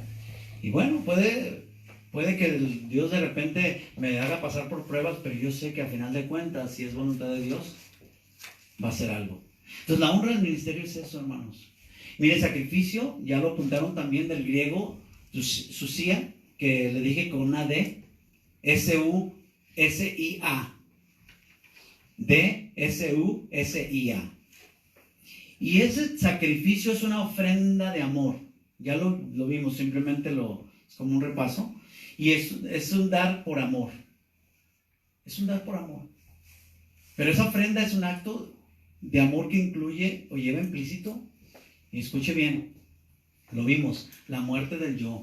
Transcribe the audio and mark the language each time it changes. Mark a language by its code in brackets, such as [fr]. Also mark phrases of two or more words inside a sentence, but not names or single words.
[es] Y bueno, puede que Dios de repente me haga pasar por pruebas, pero yo sé que al final de cuentas, si es voluntad de Dios, va a ser algo. Entonces la honra del ministerio es eso, hermanos. Mire, sacrificio, ya lo apuntaron también del griego, susia, que le dije con una D, S-U-S-I-A. D-S-U-S-I-A. Y ese sacrificio es una ofrenda de amor. Ya lo vimos, simplemente es como un repaso. Y es un dar por amor. Es un dar por amor. Pero esa ofrenda es un acto de amor que incluye o lleva implícito, y escuche bien, lo vimos, la muerte del yo.